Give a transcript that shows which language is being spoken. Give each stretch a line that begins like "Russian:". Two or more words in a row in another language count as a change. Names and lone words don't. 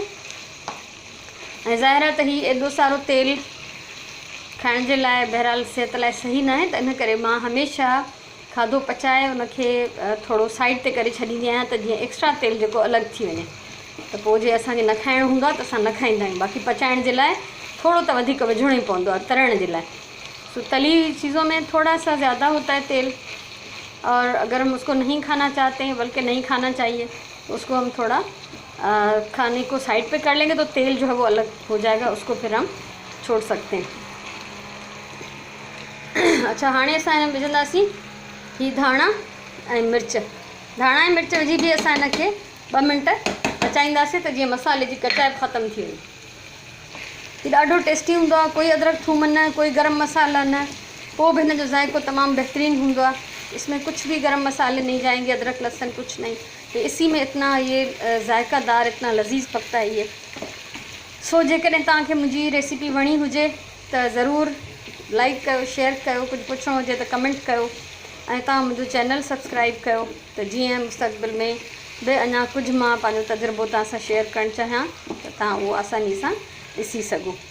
Sindhi: ऐं ज़ाहिर आहे त हीउ एॾो सारो तेल खाइण जे लाइ बहरहाल सिहत लाइ सही न आहे, त इन करे मां हमेशह खाधो पचाए उनखे थोरो साइड ते करे छॾींदी आहियां त जीअं एक्स्ट्रा तेल जेको अलॻि थी वञे। त पोइ जे असांखे न खाइणो हूंदो आहे त असां न खाईंदा आहियूं। बाक़ी पचाइण जे लाइ थोरो त वधीक विझणो ई पवंदो आहे तरण जे लाइ।
Hindi: सो तली चीज़ों में थोड़ा सा ज़्यादा होता है तेल, और अगर हम उसको नहीं खाना चाहते हैं, बल्कि नहीं खाना चाहिए, उसको हम थोड़ा खाने को साइड पे कर लेंगे तो तेल जो है वो अलग हो जाएगा, उसको फिर हम छोड़ सकते हैं। अच्छा,
Sindhi: हाणे असां हिन में विझंदासीं ही धाणा ऐं मिर्च। धाणा ऐं मिर्च विझी बि असां हिनखे 2 मिंट पचाईंदासीं त जीअं मसाले जी कचाइप ख़तमु थी वञे। ही ॾाढो टेस्टी हूंदो आहे। कोई अदरक थूम न, कोई गरम मसाला न, पोइ भी हिन जो ज़ाइक़ो तमामु बहितरीन हूंदो आहे।
Hindi: इसमें कुछ भी गरम मसाले नहीं जाएंगे, अदरक लहसुन कुछ नहीं, तो इसी में इतना ये ज़ायक़ादार, इतना लज़ीज़ पकता है ये।
Sindhi: सो जेकॾहिं तव्हांखे मुंहिंजी रेसिपी वणी हुजे त ज़रूरु लाइक कयो, शेयर कयो, कुझु पुछिणो हुजे त कमेंट कयो, ऐं तव्हां मुंहिंजो चैनल सब्सक्राइब कयो त जीअं मुस्तक़बिल में बि अञा कुझु मां पंहिंजो तजुर्बो तव्हां सां शेयर करणु चाहियां त तव्हां उहो आसानी सां ॾिसी सघो।